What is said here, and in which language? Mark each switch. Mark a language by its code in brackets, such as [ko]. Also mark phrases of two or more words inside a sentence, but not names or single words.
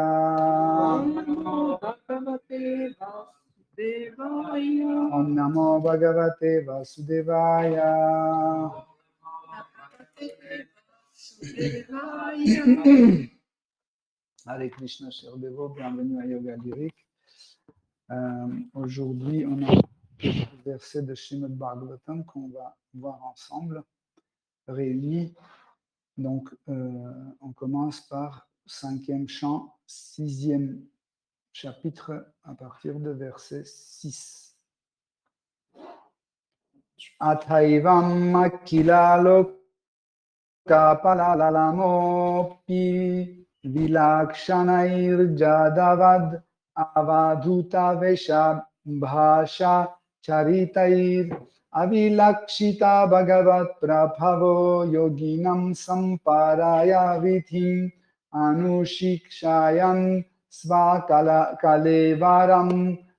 [sa] ॐ नमो भगवते वासुदेवाय. ॐ नमो भगवते वासुदेवाय. [fr] Hare Krishna, chers dévots, bienvenue à Yoga Lyrique. Aujourd'hui, on a le verset de Srimad Bhagavatam qu'on va voir ensemble, réunis. Donc, on commence par 5e chant, 6e chapitre, à partir de verset 6. [sa] अथैवम् अखिललोक पाललामोऽपि विलक्षणैर् जडवद् अवधूत वेष भाषा चरितैर् अविलक्षित भगवत् प्रभावो योगिनां साम्पराय विधिम् अनुशिक्षयन् स्वकलेवरम्